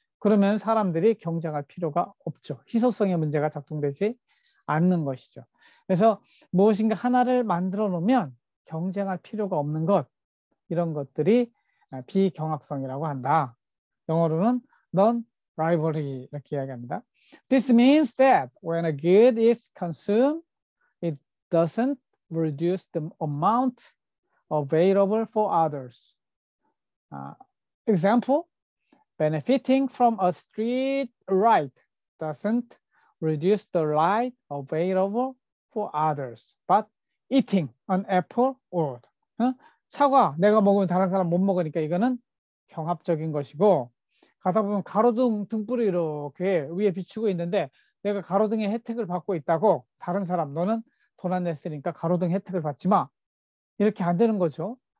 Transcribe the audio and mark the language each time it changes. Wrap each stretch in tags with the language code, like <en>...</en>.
<ko>그러면 사람들이 경쟁할 필요가 없죠. 희소성의 문제가 작동되지 않는 것이죠. 그래서 무엇인가 하나를 만들어 놓으면 경쟁할 필요가 없는 것, 이런 것들이 비경합성이라고 한다. 영어로는 non-rivalry 이렇게 이야기합니다.</ko> <en>This means that when a good is consumed, it doesn't reduce the amount available for others. Example, benefiting from a street ride doesn't reduce the ride available for others, but eating an apple would.</en> <ko>사과 내가 먹으면 다른 사람 못 먹으니까 이거는 경합적인 것이고 가다 보면 가로등 등불이 이렇게 위에 비추고 있는데 내가 가로등의 혜택을 받고 있다고 다른 사람 너는 돈 안 냈으니까 가로등 혜택을 받지 마. 이렇게 안 되는 거죠.</ko>